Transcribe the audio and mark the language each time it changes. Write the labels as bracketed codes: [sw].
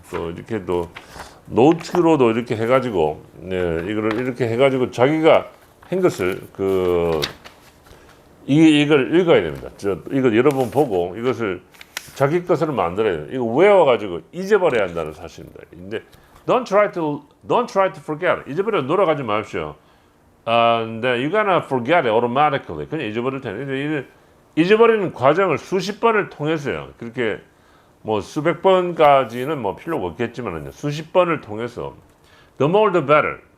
[ko] 또 이렇게 또 노트로도 이렇게 해가지고, 이거를 이렇게 해가지고 자기가 한 것을 이걸 읽어야 됩니다. 이걸 여러 번 보고 이것을 자기 것으로 만들어야 돼요. 이거 외워가지고 잊어버려야 한다는 사실입니다. 근데 [en] don't try to forget. [ko] 잊어버려 놀아가지 마십시오. 근데 [en] you're gonna forget it automatically. [ko] 그냥 잊어버릴 텐데 잊어버리는 과정을 수십 번을 통해서요. 그렇게 뭐 수백 번까지는 뭐 필요가 없겠지만요. 수십 번을 통해서 [en] the more the better.